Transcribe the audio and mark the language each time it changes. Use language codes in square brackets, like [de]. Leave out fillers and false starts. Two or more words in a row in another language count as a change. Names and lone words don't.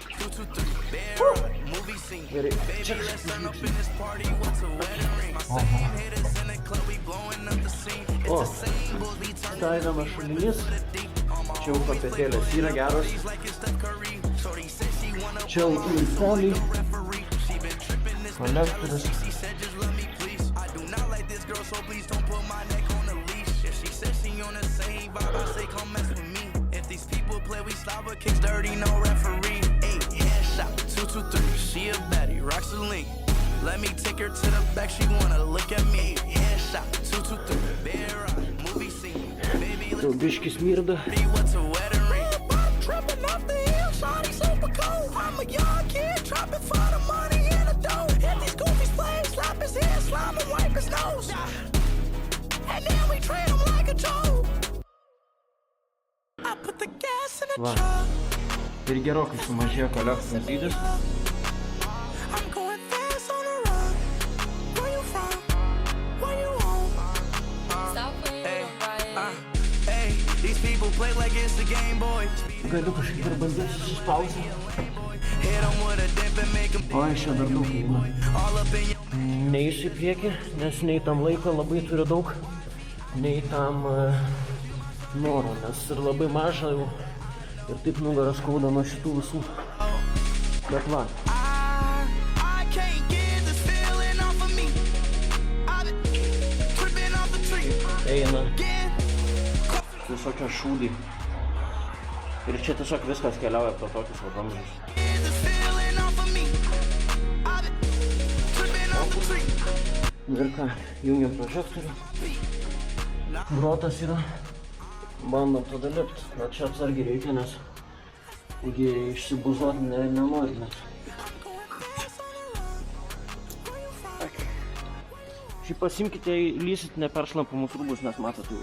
[lt] Gerai, čia kažkaip užlipti. O, tai vienas šulinys, čia jau kopėtėlės yra geros, čia jau poliai, kolektorius. [en] Let me take her to the back, she wanna look at me. Headshot, 223, bear up, movie scene. Baby, [lt] Jau biški smirda. [en] what's a wedding ring? Tripping off the hill, shawty super cold. I'm a young kid, trapping for the money and the dough. Hit these goofies playing, slap his head, slime and wipe his nose. And then we treat him like a joke. I put the gas in the [lt] Va. [en] truck. [lt] Ir gerokai sumažėjo kolektorinis dydis. [en] I'm going fast on the run. Where you from? Where you on? Hey, these people play like it's a Game Boy. [lt] Galiu kažkaip ir bandyti suspausti. [en] Hit 'em with a dip and make 'em [lt] O, iš čia dar daug eina. [en] all up in your... [lt] Neįsiu į priekį, nes nei tam laiko labai turiu daug, nei tam noro, nes ir labai maža jau. Ir taip nugaras skauda nuo šitų visų. Bet va. [en] I can't get this feeling off of me. I've been tripping off the tree. [lt] Eina [en] Again. [lt] visokie šūdai. Ir čia tiesiog viskas keliauja pro tokius vamzdžius. [en] Get this feeling off of me. I've been tripping off the tree. [lt] Ir ką, jungiam prožektorių. Grotas yra. Bandom tada lipti. Bet čia atsargiai reikia, nes išsibuzuoti nenori. Šiaip pasimkite, lysit neperšlampamus rūbus, nes matot jau.